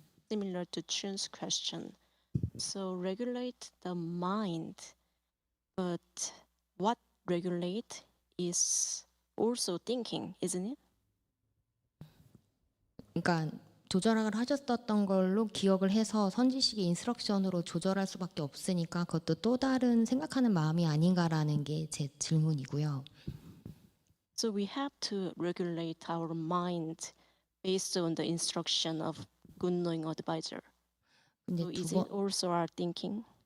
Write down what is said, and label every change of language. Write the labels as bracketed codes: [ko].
[en] Similar to Chun's question. So regulate the mind, but what regulate is also thinking, isn't it? [ko] 그러니까 조절을 하셨었던 걸로 기억을 해서 선지식의 인스트럭션으로 조절할 수밖에 없으니까 그것도 또 다른 생각하는 마음이 아닌가라는 게 제 질문이고요. [en] So we have to regulate our mind based on the instruction of good knowing advisor. [ko] 근데 [en] So is it also our thinking?